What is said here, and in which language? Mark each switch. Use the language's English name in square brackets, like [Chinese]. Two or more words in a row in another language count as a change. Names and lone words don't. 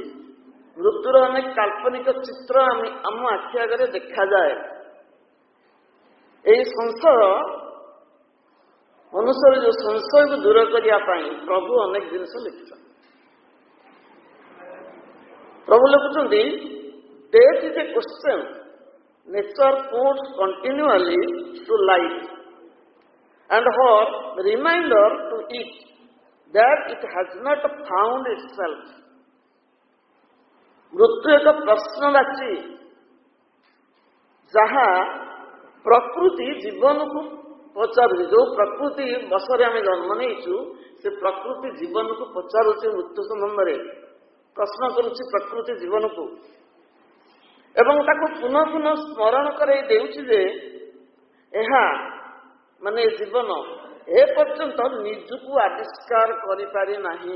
[Odia] ମୃତ୍ୟୁର ଅନେକ କାଳ୍ପନିକ ଚିତ୍ର ଆମ ଆଖି ଆଗରେ ଦେଖାଯାଏ। ଏହି ସଂଶୟ ମନୁଷ୍ୟର ଯୋଉ ସଂଶୟକୁ ଦୂର କରିବା ପାଇଁ ପ୍ରଭୁ ଅନେକ ଜିନିଷ ଲେଖିଛନ୍ତି। ପ୍ରଭୁ ଲେଖୁଛନ୍ତି, [English] death is a question nature puts continually to life and her reminder to it that it has not found itself. [Odia] ମୃତ୍ୟୁ ଏକ ପ୍ରଶ୍ନବାଚୀ ଯାହା ପ୍ରକୃତି ଜୀବନକୁ ପଚାରୁଛି। ଯୋଉ ପ୍ରକୃତି ବସରେ ଆମେ ଜନ୍ମ ନେଇଛୁ ସେ ପ୍ରକୃତି ଜୀବନକୁ ପଚାରୁଛି, ମୃତ୍ୟୁ ସମ୍ବନ୍ଧରେ ପ୍ରଶ୍ନ କରୁଛି ପ୍ରକୃତି ଜୀବନକୁ, ଏବଂ ତାକୁ ପୁନଃ ପୁନଃ ସ୍ମରଣ କରାଇ ଦେଉଛି ଯେ ଏହା ମାନେ ଜୀବନ ଏ ପର୍ଯ୍ୟନ୍ତ ନିଜକୁ ଆବିଷ୍କାର କରିପାରି ନାହିଁ।